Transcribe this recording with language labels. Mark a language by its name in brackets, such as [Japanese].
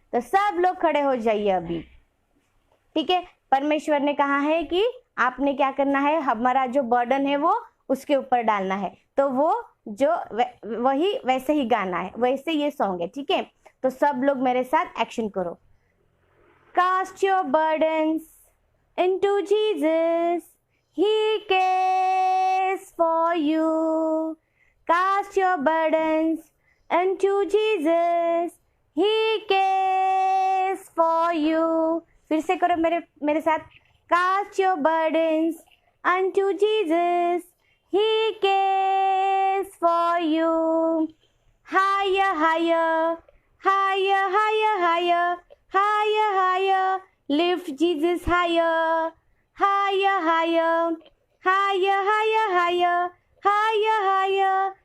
[Hindi] तो सब लोग खड़े हो जाइए अभी, ठीक है। परमेश्वर ने कहा है कि आपने क्या करना है? हमारा जो बर्डन है वो उसके ऊपर डालना है। तो वो जो वही वैसे ही गाना है, वैसे ये सॉन्ग है, ठीक है। तो सब लोग मेरे साथ एक्शन करो। [English] Cast your burdens into Jesus, He cares for you. Cast your burdens into Jesus, He cares for you. [Hindi] फिर से करो मेरे साथ। [English] Cast your burdens unto Jesus, He cares for you. Higher, higher, higher, higher, higher, higher, higher. Lift Jesus higher, higher, higher, higher, higher, higher, higher, higher.